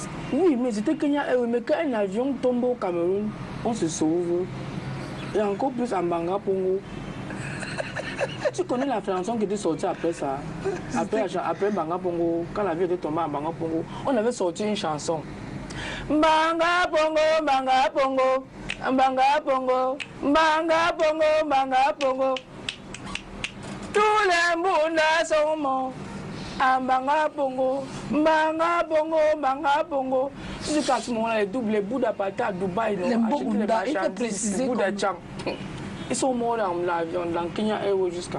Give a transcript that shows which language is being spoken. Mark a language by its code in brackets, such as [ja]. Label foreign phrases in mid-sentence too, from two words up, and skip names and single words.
[fr] Oui, mais c'était Kenya Airways. Mais quand un avion tombe au Cameroun, on se sauve. Et encore plus en Banga Pongo. Tu connais la chanson qui était sortie après ça? Après Banga Pongo, quand l'avion était tombé en Banga Pongo, on avait sorti une chanson. Banga Pongo, Banga Pongo, Banga Pongo, Banga Pongo, Banga Pongo. Tous les mondes sont morts. Banga Pongo, Banga Pongo, Banga Pongo. Jusqu'à ce moment-là, les bouts d'apartheid à Dubaï, Les Mbougounda, il faut préciser. Ils sont morts dans l'avion, dans Kenya Airways jusqu'à.